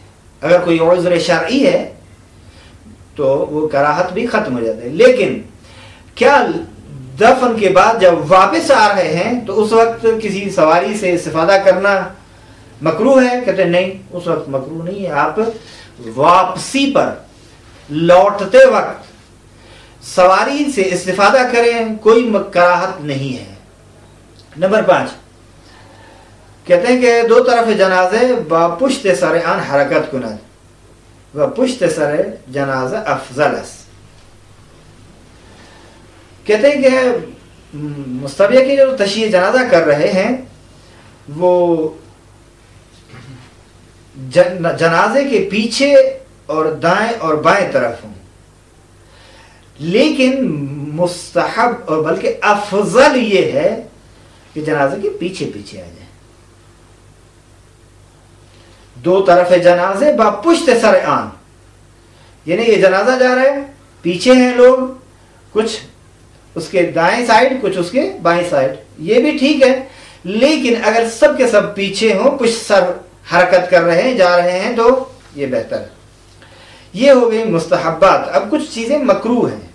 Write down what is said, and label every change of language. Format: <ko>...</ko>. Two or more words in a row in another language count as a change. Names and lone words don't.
<ur>اگر کوئی عذر شرعی ہے تو وہ کراہت بھی ختم ہو جاتی ہے، لیکن کیا دفن کے بعد جب واپس آ رہے ہیں تو اس وقت کسی سواری سے استفادہ کرنا مکروہ ہے؟ کہتے ہیں نہیں، اس وقت مکروہ نہیں ہے، آپ واپسی پر لوٹتے وقت سواری سے استفادہ کریں، کوئی کراہت نہیں ہے۔ نمبر 5، کہتے ہیں کہ</ur> <fa>دو طرف جنازے با پشت سر آن حرکت کند و پشت سر جنازہ افضل است۔</fa> <ur>کہتے ہیں کہ مستبیع کے جو تشییع جنازہ کر رہے ہیں وہ جنازے کے پیچھے اور دائیں اور بائیں طرف ہوں، لیکن مستحب اور بلکہ افضل یہ ہے کہ جنازے کے پیچھے پیچھے آ جائیں۔</ur> <fa>دو طرف جنازے با پشت سر آن،</fa> <ur>یعنی یہ جنازہ جا رہا ہے، پیچھے ہیں لوگ، کچھ اس کے دائیں سائڈ کچھ اس کے بائیں سائڈ، یہ بھی ٹھیک ہے، لیکن اگر سب کے سب پیچھے ہوں، پشت سر حرکت کر رہے ہیں، جا رہے ہیں، تو یہ بہتر ہے۔ یہ ہو گئی مستحبات۔ اب کچھ چیزیں مکروہ ہیں۔</ur>